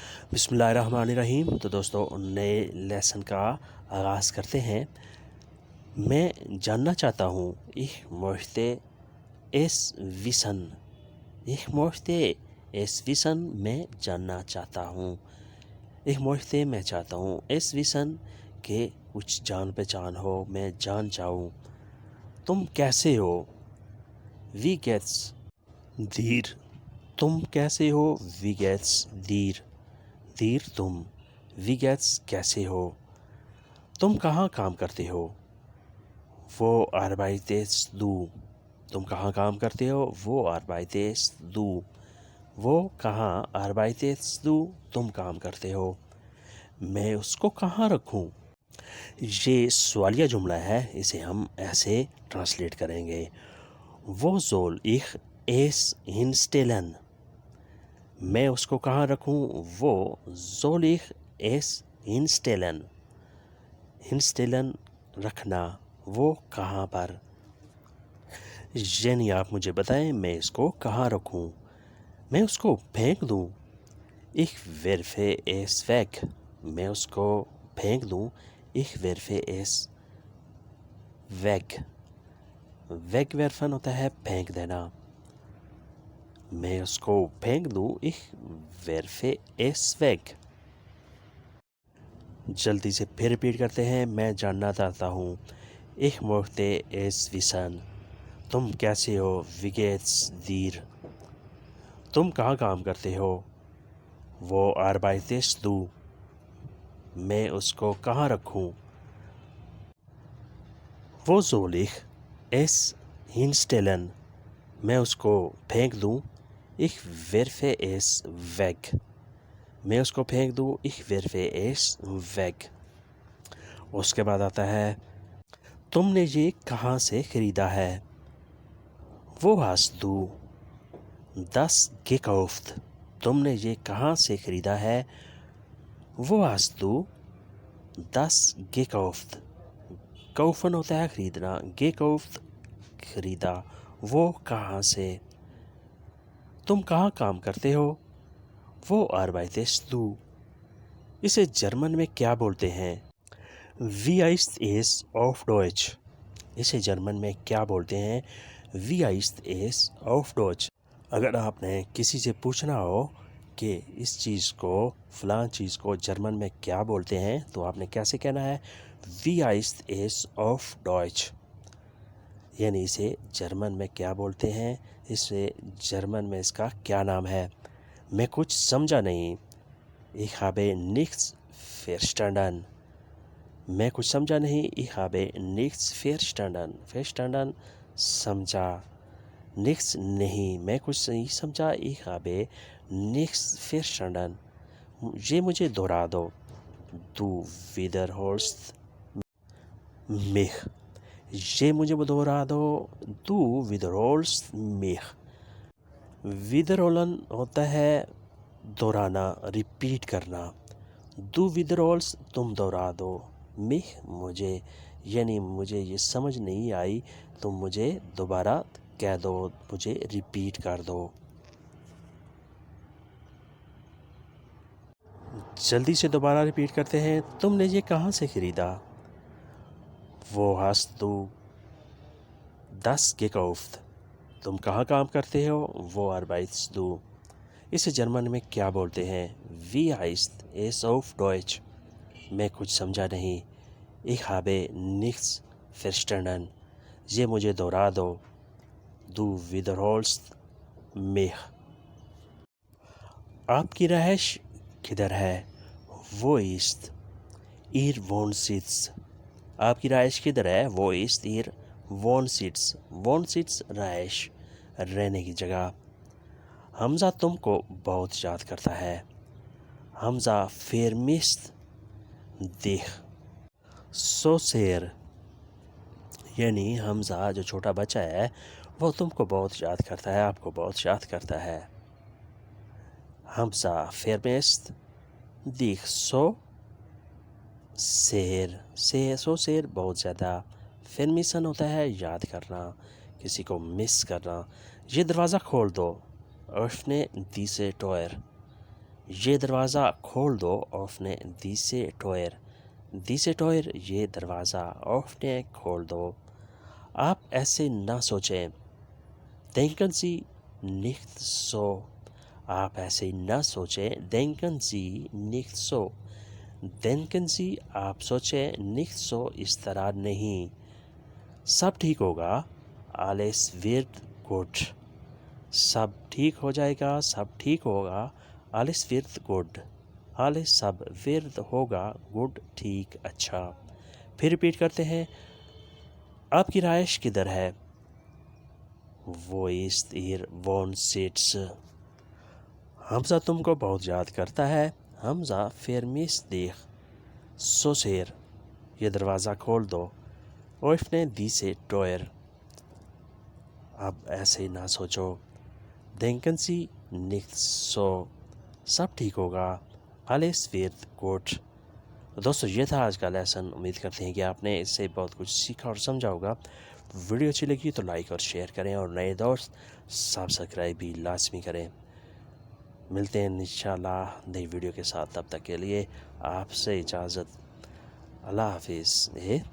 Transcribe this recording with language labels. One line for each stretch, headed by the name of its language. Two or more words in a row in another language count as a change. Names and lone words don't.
Arabic: بسم اللہ الرحمن الرحیم۔
Urdu: تو دوستو نئے لیسن کا آغاز کرتے ہیں۔ میں جاننا چاہتا ہوں
German: ich möchte es wissen۔ ich möchte es wissen
Urdu: میں جاننا چاہتا ہوں۔
German: ich möchte
Urdu: میں چاہتا ہوں،
German: es wissen
Urdu: کہ کچھ جان پہچان ہو، میں جان چاہوں۔ تم کیسے ہو؟
German: wie geht's dir؟
Urdu: تم کیسے ہو؟
German: wie geht's dir؟
Urdu: دیر تم،
German: wie geht's
Urdu: کیسے ہو؟ تم کہاں کام کرتے ہو؟
German: wo arbeitest du؟
Urdu: تم کہاں کام کرتے ہو؟
German: wo arbeitest du؟ وہ کہاں arbeitest du؟
Urdu: تم کام کرتے ہو۔ میں اس کو کہاں رکھوں؟ یہ سوالیہ جملہ ہے، اسے ہم ایسے ٹرانسلیٹ کریں گے۔
German: وہ soll ich es hinstellen؟
Urdu: میں اس کو کہاں رکھوں؟
German: وہ soll ich es hinstellen؟
Urdu: hinstellen رکھنا، وہ کہاں پر؟ یعنی آپ مجھے بتائیں میں اس کو کہاں رکھوں؟ میں اس کو پھینک دوں؟
German: ich werfe es weg۔
Urdu: میں اس کو پھینک دوں؟
German: ich werfe es weg۔
Urdu: wegwerfen ہوتا ہے پھینک دینا۔ میں اس کو پھینک دوں؟
German: ich werfe es weg۔
Urdu: جلدی سے پھر ریپیٹ کرتے ہیں۔ میں جاننا چاہتا ہوں،
German: ich möchte es wissen۔
Urdu: تم کیسے ہو؟
German: wie geht's dir؟
Urdu: تم کہاں کام کرتے ہو؟
German: wo arbeitest du؟
Urdu: میں اس کو کہاں رکھوں؟
German: wo soll ich es hinstellen؟
Urdu: میں اس کو پھینک دوں؟
German: ich werfe es weg۔
Urdu: میں اس کو پھینک دوں؟
German: ich werfe es weg۔
Urdu: اس کے بعد آتا ہے، تم نے یہ کہاں سے خریدا ہے؟
German: wo hast du das gekauft؟
Urdu: تم نے یہ کہاں سے خریدا ہے؟
German: wo hast du das gekauft؟
Urdu: kaufen ہوتا ہے خریدنا، gekauft خریدا، وہ کہاں سے؟ تم کہاں کام کرتے ہو؟
German: wo arbeitest du؟
Urdu: اسے جرمن میں کیا بولتے ہیں؟
German: wie heißt es auf Deutsch؟
Urdu: اسے جرمن میں کیا بولتے ہیں؟
German: wie heißt es auf Deutsch؟
Urdu: اگر آپ نے کسی سے پوچھنا ہو کہ اس چیز کو، فلاں چیز کو جرمن میں کیا بولتے ہیں، تو آپ نے کیسے کہنا ہے؟
German: wie heißt es auf Deutsch؟
Urdu: یعنی اسے جرمن میں کیا بولتے ہیں، اسے جرمن میں اس کا کیا نام ہے؟ میں کچھ سمجھا نہیں،
German: ich habe nichts verstanden۔
Urdu: میں کچھ سمجھا نہیں،
German: ich habe nichts verstanden۔
Urdu: verstanden سمجھا، nichts نہیں، میں کچھ نہیں سمجھا،
German: ich habe nichts verstanden۔
Urdu: یہ مجھے دہرا دو،
German: du wiederholst mich۔
Urdu: یہ مجھے دہرا دو،
German: du wiederholst mich۔
Urdu: wiederholen ہوتا ہے دہرانا، ریپیٹ کرنا۔
German: du wiederholst
Urdu: تم دہرا دو، mich مجھے، یعنی مجھے یہ سمجھ نہیں آئی، تم مجھے دوبارہ کہہ دو، مجھے ریپیٹ کر دو۔ جلدی سے دوبارہ ریپیٹ کرتے ہیں۔ تم نے یہ کہاں سے خریدا؟
German: wo hast du das gekauft؟
Urdu: تم کہاں کام کرتے ہو؟
German: wo arbeitest du؟
Urdu: اسے جرمن میں کیا بولتے ہیں؟
German: wie heißt es auf Deutsch؟
Urdu: میں کچھ سمجھا نہیں،
German: ich habe nichts verstanden۔
Urdu: یہ مجھے دہرا دو،
German: du wiederholst mich۔
Urdu: آپ کی رہائش کدھر ہے؟
German: wo ist ihr Wohnsitz؟
Urdu: آپ کی رہائش کدھر ہے؟
German: wo ist ihr Wohnsitz؟
Urdu: Wohnsitz رہائش، رہنے کی جگہ۔ حمزہ تم کو بہت یاد کرتا ہے، حمزہ
German: vermisst dich so sehr۔
Urdu: یعنی حمزہ جو چھوٹا بچہ ہے وہ تم کو بہت یاد کرتا ہے، آپ کو بہت یاد کرتا ہے۔
German: حمزہ vermisst dich so sehr، so sehr
Urdu: بہت زیادہ۔ vermissen ہوتا ہے یاد کرنا، کسی کو مس کرنا۔ یہ دروازہ کھول دو،
German: öffne diese Tür۔
Urdu: یہ دروازہ کھول دو
German: öffne diese Tür diese Tür
Urdu: یہ دروازہ اوفنے کھول دو. آپ ایسے نہ سوچیں.
German: denken Sie nicht so.
Urdu: آپ ایسے نہ سوچیں.
German: denken Sie nicht so. denken Sie
Urdu: آپ سوچیں.
German: nicht so
Urdu: اس طرح نہیں. سب ٹھیک ہوگا.
German: alles wird gut.
Urdu: سب ٹھیک ہو جائے گا. سب ٹھیک ہوگا.
German: alles wird gut. alles سب wird ہوگا.
Urdu: good ٹھیک اچھا. پھر ریپیٹ کرتے ہیں. آپ کی رہائش کدھر ہے؟ وہ
German: ist ihr Wohnsitz.
Urdu: حمزہ تم کو بہت یاد کرتا ہے.
German: حمزہ vermisst dich so sehr.
Urdu: یہ دروازہ کھول دو.
German: öffne diese Tür.
Urdu: اب ایسے نہ سوچو.
German: denken Sie nicht so.
Urdu: سب ٹھیک ہوگا.
German: alles wird gut.
Urdu: دوستو یہ تھا آج کا لیسن. امید کرتے ہیں کہ آپ نے اس سے بہت کچھ سیکھا اور سمجھا ہوگا. ویڈیو اچھی لگی تو لائک اور شیئر کریں اور نئے دوست سبسکرائب بھی لازمی کریں. ملتے ہیں انشاءاللہ نئی ویڈیو کے ساتھ. تب تک کے لیے آپ سے اجازت. اللہ حافظ.